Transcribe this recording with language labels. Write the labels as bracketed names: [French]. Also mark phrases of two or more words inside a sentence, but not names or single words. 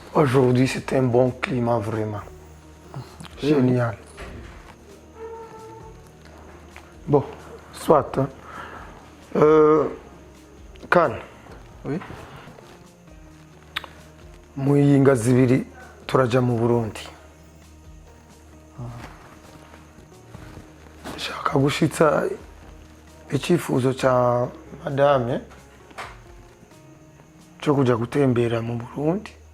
[French] Aujourd'hui, c'était un bon climat, vraiment. Génial. Bon, soit. Hein. Kan. Oui. [Rundi] Mu yinga zibiri turaja mu Burundi. [Kinyarwanda] Shaka gushitsa icyifuzo cya madame cyo kujya gutembera mu Burundi.